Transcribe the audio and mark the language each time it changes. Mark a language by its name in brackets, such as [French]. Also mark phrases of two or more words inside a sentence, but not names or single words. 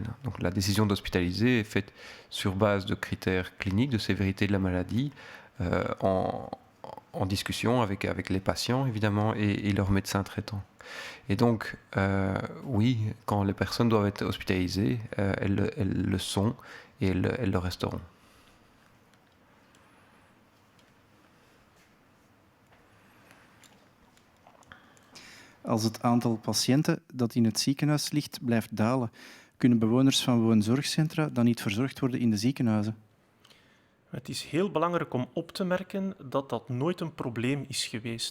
[French] Donc la décision d'hospitaliser est faite sur base de critères cliniques, de sévérité de la maladie, en discussion avec les patients évidemment et leurs médecins traitants. Et donc, oui, quand les personnes doivent être hospitalisées, elles le sont et elles le resteront. [Dutch] Als het aantal patiënten dat in het ziekenhuis ligt blijft dalen, kunnen bewoners van woonzorgcentra dan niet verzorgd worden in de ziekenhuizen? Het is heel belangrijk om op te merken dat dat nooit een probleem is geweest.